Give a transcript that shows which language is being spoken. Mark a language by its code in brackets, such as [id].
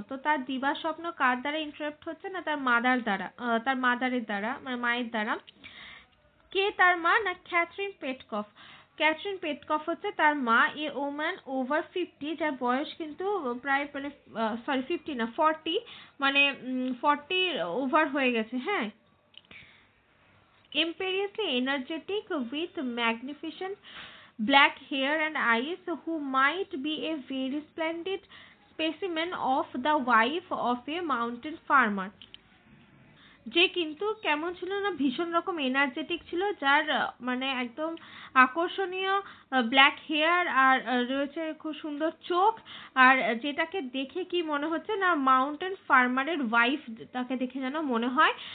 [bn] তো তার দিবা স্বপ্ন কার দ্বারা ইন্টারাপ্ট হচ্ছে না, তার মাদার দ্বারা, তার মাদারের দ্বারা, মানে মায়ের দ্বারা। কে তার মা? না ক্যাথরিন পেটকফ। ক্যাথরিন পেটকফ হচ্ছে তার মা। [en] a woman over 50, [bn] যার বয়স কিন্তু প্রায় মানে সরি 50 না 40, মানে 40 ওভার হয়ে গেছে। [en] হ্যাঁ, imperiously energetic with magnificent black hair and eyes, who might be a very splendid specimen of the wife of a mountain farmer। [bn] যে কিন্তু কেমন ছিল না, ভীষণ রকম এনার্জেটিক ছিল, যার মানে একদম আকর্ষণীয় [en] black hair [bn] আর রয়েছে খুব সুন্দর চোখ, আর যেটাকে দেখে কি মনে হচ্ছে না, [en] mountain ফার্মারের wife [bn] তাকে দেখে যেন মনে হয়।